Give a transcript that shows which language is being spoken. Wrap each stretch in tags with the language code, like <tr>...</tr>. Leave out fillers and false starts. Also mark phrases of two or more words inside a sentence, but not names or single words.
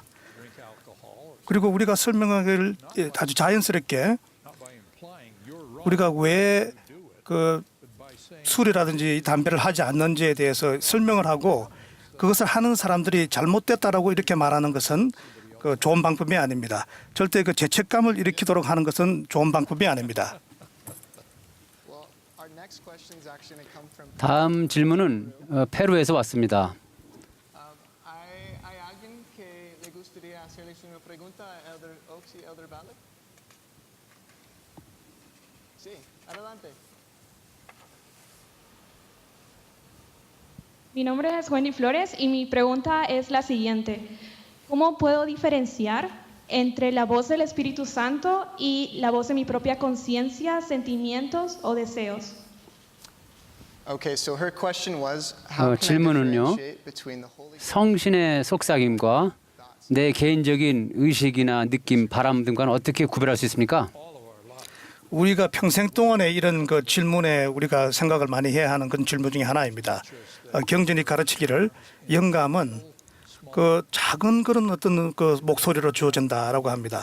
<ko>그리고 우리가 설명하기를 아주 자연스럽게 우리가 왜 술이라든지 담배를 하지 않는지에 대해서 설명을 하고 그것을 하는 사람들이 잘못됐다라고 이렇게 말하는 것은 좋은 방법이 아닙니다. 절대 죄책감을 일으키도록 하는 것은 좋은 방법이 아닙니다. 다음 질문은 페루에서 왔습니다.</ko> <es>Mi nombre es Wendy Flores y mi pregunta es la siguiente. ¿Cómo puedo diferenciar entre la voz del Espíritu Santo y la voz de mi propia conciencia, sentimientos o deseos?</es> <en>Okay, so her question was how can I</en> <ko>질문은요.</ko> <en>differentiate between the Holy</en> <ko>성신의 속삭임과 내 개인적인 의식이나 느낌, 바람 등과는 어떻게 구별할 수 있습니까? 우리가 평생 동안에 이런 그 질문에 우리가 생각을 많이 해야 하는 그런 질문 중에 하나입니다. 경전이 가르치기를 영감은 그 작은 그런 어떤 그 목소리로 주어진다라고 합니다.</ko>